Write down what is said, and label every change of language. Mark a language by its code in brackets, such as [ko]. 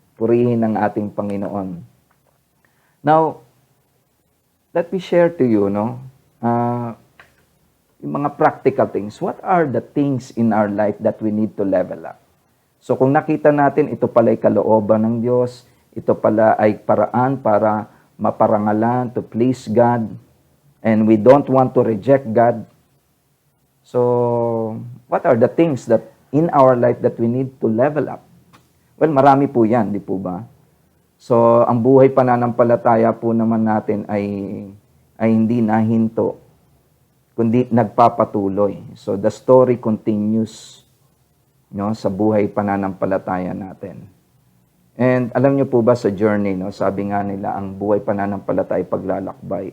[tl] Purihin ang ating Panginoon. [en] Now, let me share to you, [tl] yung mga [en] practical things. What are the things in our life that we need to level up? [tl] So, kung nakita natin, ito pala ay kalooban ng Diyos, ito pala ay paraan para maparangalan, [en] to please God, and we don't want to reject God. So, what are the things that in our life that we need to level up? [tl] Well, marami po yan, di po ba? So, ang buhay pananampalataya po naman natin ay hindi nahinto, kundi nagpapatuloy. [en] So, the story continues, [tl] sa buhay pananampalataya natin. And alam niyo po ba sa journey, sabi nga nila, ang buhay pananampalataya ay paglalakbay.